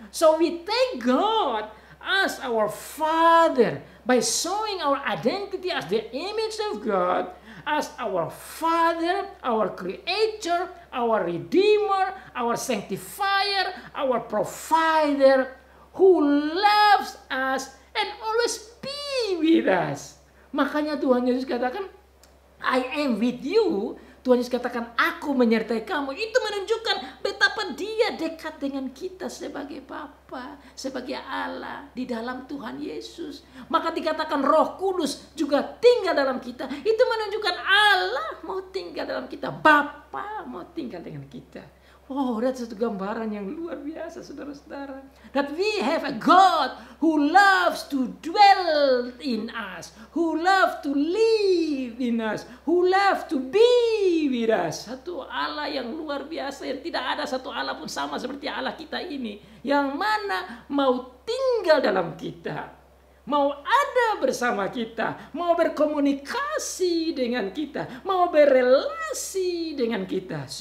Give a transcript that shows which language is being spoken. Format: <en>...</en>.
<en>So we thank God as our Father by showing our identity as the image of God, as our Father, our Creator, our Redeemer, our Sanctifier, our Provider, who loves us and always be with us.</en> <id>Makanya Tuhan Yesus katakan,</id> <en>I am with you.</en> <id>Tuhan Yesus katakan, aku menyertai kamu. Itu menunjukkan betapa dia dekat dengan kita sebagai Bapa, sebagai Allah di dalam Tuhan Yesus. Maka dikatakan Roh Kudus juga tinggal dalam kita. Itu menunjukkan Allah mau tinggal dalam kita. Bapa mau tinggal dengan kita. Oh, that's satu gambaran yang luar biasa, saudara-saudara.</id> <en>That we have a God who loves to dwell in us, who loves to live in us, who loves to be with us.</en> <id>Satu Allah yang luar biasa, yang tidak ada satu Allah pun sama seperti Allah kita ini, yang mana mau tinggal dalam kita, mau ada bersama kita, mau berkomunikasi dengan kita, mau berelasi dengan kita.</id>